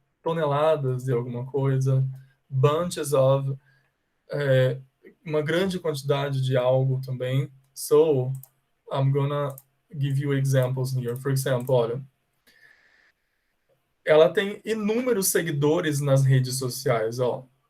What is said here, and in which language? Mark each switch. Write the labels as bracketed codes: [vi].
[pt] toneladas de alguma coisa, bunches of, uma grande quantidade de algo também. [en] So, I'm gonna give you examples here. For example, [pt] olha, ela tem inúmeros seguidores nas redes sociais, ó.